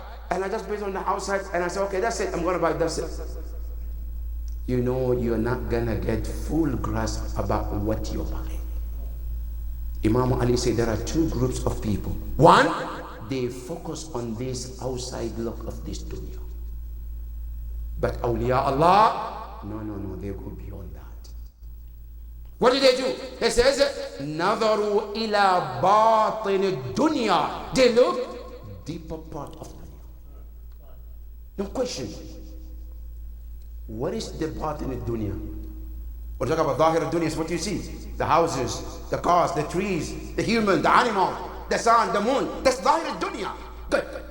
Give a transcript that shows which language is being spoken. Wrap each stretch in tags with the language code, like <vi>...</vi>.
<en>And I just based on the outside and I said, okay, that's it. I'm going to buy that's it. You know, you're not going to get full grasp about what you're buying. Imam Ali said there are 2 groups of people. One, they focus on this outside look of this dunya. But awliya Allah, no, they go beyond that. What do? He says,</en> <ar>نَظَرُوا إِلَى بَاطِنِ الدُّنْيَا.</ar> <en>They look deeper part of dunya. Now question, what is the batin al-dunya? We're talking about zahir al-dunya, is what you see. The houses, the cars, the trees, the human, the animal, the sun, the moon. That's zahir al-dunya. Good.</en>